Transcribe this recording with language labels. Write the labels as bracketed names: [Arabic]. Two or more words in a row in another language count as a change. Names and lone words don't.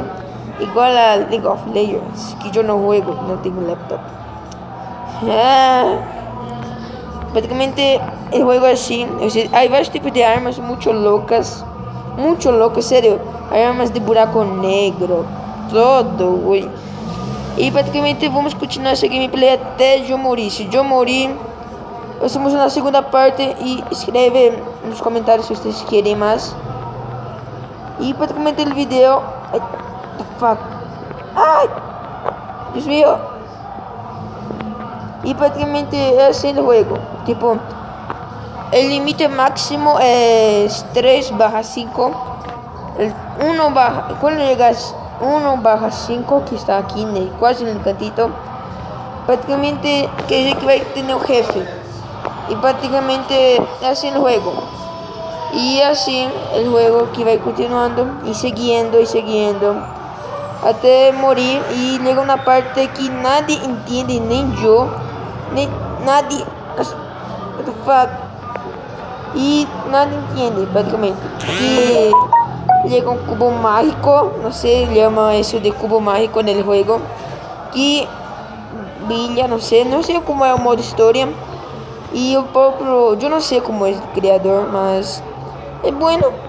[Spanish] Igual a League of Legends, que yo no juego, no tengo laptop. Prácticamente el juego es así. Hay varios tipos de armas mucho locas, serio. Hay armas de [Portuguese] buraco negro, [Spanish] todo, güey. Y prácticamente vamos a continuar [Portuguese] essa gameplay até eu [Spanish] morir. [Portuguese] Se eu [Spanish] morir, hacemos una segunda parte y escreve en los comentarios si ustedes quieren más. Y prácticamente el video... Ay, [English] the fuck. [Spanish] Ay, Dios mío. Y prácticamente es el juego. Tipo, el límite máximo es 3/5. El 1 baja... Cuando llegas 1/5, que está aquí casi en el cantito, prácticamente quiere decir que va a tener un jefe. Y prácticamente así el juego. Y así el juego que va continuando y siguiendo hasta morir. Y llega una parte que nadie entiende, ni yo, ni nadie. [English] What the fuck? [Spanish] Y nadie entiende prácticamente. Y llega un cubo mágico, no sé, llama eso de cubo mágico en el juego, que brilla, no sé cómo es el modo historia. Y el propio, yo no sé cómo es el creador, mas es bueno.